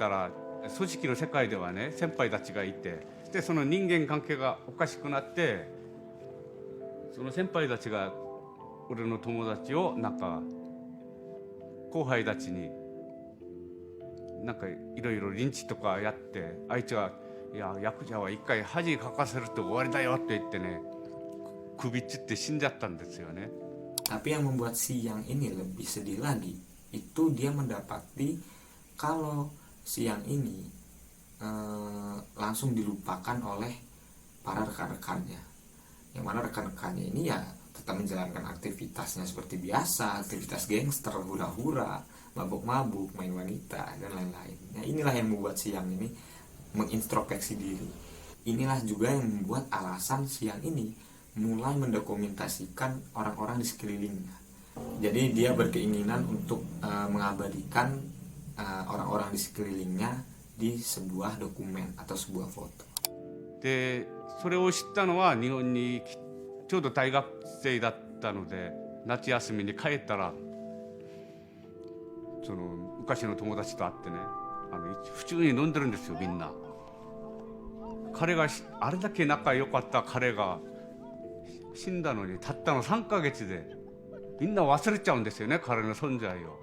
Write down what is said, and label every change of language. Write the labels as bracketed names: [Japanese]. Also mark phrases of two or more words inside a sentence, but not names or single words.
[Japanese] たら組織の世界ではね、先輩たちがいて、でその人間関係がおかしくなって、その先輩たちが俺の友達をなんか後輩たちになんかいろいろリンチとかやって、あいつが「いやヤクザは一回恥かかせると終わりだよ」って言ってね、首つって死んじゃったんですよね。 [Indonesian] Tapi yang membuat Siang ini lebih sedih lagi, itu dia mendapati kalau Siang ini langsung dilupakan oleh para rekan-rekannya. Yang mana rekan-rekannya ini ya tetap menjalankan aktivitasnya seperti biasa, aktivitas gangster, hura-hura, mabuk-mabuk, main wanita, dan lain-lain. Nah, inilah yang membuat Siang ini mengintrospeksi diri. Inilah juga yang membuat alasan Siang ini mulai mendokumentasikan orang-orang di sekelilingnya. Jadi dia berkeinginan untuk mengabadikan orang-orang di sekelilingnya di sebuah dokumen atau sebuah foto. [Japanese] でそれを知ったのは日本にちょうど大学生だったので、夏休みに帰ったらその昔の友達と会ってね、普通に飲んでるんですよ、みんな。彼があれだけ仲良かった彼が死んだのにたったの3ヶ月でみんな忘れちゃうんですよね、彼の存在を。